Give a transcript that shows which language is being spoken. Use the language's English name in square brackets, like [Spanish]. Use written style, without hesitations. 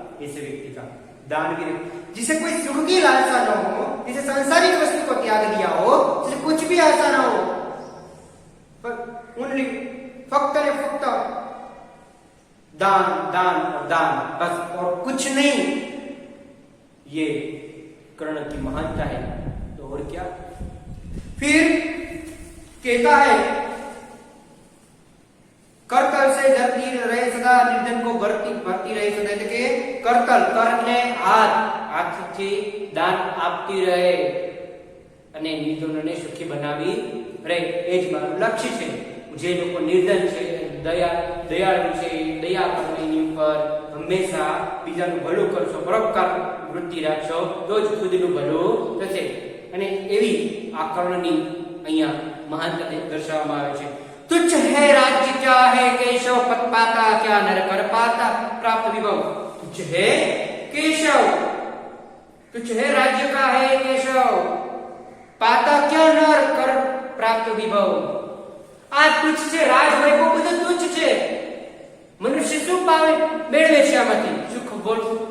[Hindi] ऐसे व्यक्ति का दान भी, जिसे कोई सुख की लालसा न हो, जिसे सांसारिक वस्तु को त्याग दिया हो, जिसे कुछ भी आशा न हो, पर ओनली [Gujarati] फक्त ने फक्त [Hindi] दान दान और दान, बस और कुछ नहीं, ये कर्ण की महानता है। तो और क्या? फिर कहता है, करतल से धरती रहे सदा, निर्धन को भरती रहे सदा। [Gujarati] એટલે કરતલ, કરને હાથથી દાન આપતી રહે અને નિર્ધનોને સુખી બનાવી રહે, એ જ મારું લક્ષ્ય છે। જે લોકો નિર્ધન છે, દયાળુ છે, દયા કરો એની ઉપર, હંમેશા બીજાનું ભલું કરશો, પરોપકાર વૃત્તિ રાખશો, તો જ ખુદનું ભલું થશે। અને એવી આ કર્ણની અહીંયા महानता दर्शावવામાં આવે છે। [Hindi] तुच्छ है राज्य क्या है केशव, पद पाता क्या नर कर पाता, प्राप्त विभव। तुच्छ है केशव, तुच्छ है राज्य का है केशव, पाता क्या नर कर प्राप्त विभव। [Gujarati] આ તુચ્છ છે, રાજ વૈભવ બધું તુચ્છ છે। મનુષ્ય શું પામે મેળવે છે આમાંથી? સુખ બોલ।